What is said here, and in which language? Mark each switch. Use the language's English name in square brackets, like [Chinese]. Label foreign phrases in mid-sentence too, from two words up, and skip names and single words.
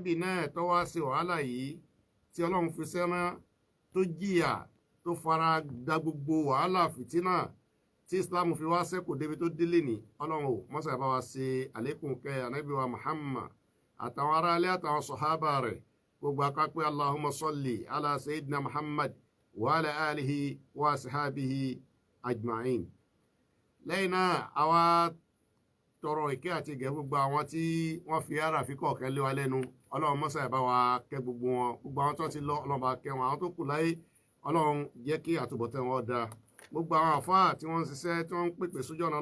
[Yoruba] ànábì náà tó wá sí wàhálà yìí tí ọlọ́run fi sẹ́rán tó jìyà tó fara da gbogbo wàhálà fìtínà tí islam fi wá sẹ́kù débi tó délé ní ọlọ́run ò mọ́sà bá wa ṣe àlékún kẹ́ ànábì wa muhammad àtàwọn aráalé àtàwọn sọ̀hábà rẹ̀ gbogbo akápẹ́ [Arabic] اللهم صل على سيدنا محمد وعلى آله وصحبه أجمعين. [Yoruba] lẹ́yìn náà àwa tọrọ ìkẹ́ àti ìgẹ̀ gbogbo àwọn tí wọ́n fi ara fi kọ̀ọ̀kẹ́ lé wa lẹ́nu ọlọ́run mọ́sà bá wa kẹ́ gbogbo wọn gbogbo àwọn tó ti lọ ọlọ́run bá kẹ́ wọn àwọn tó kù láyé ọlọ́run jẹ́ kí àtúbọ̀tán wọn dáa gbogbo àwọn àfáà tí wọ́n ń ṣiṣẹ́ tí wọ́n ń pèpè sójú ọ̀nà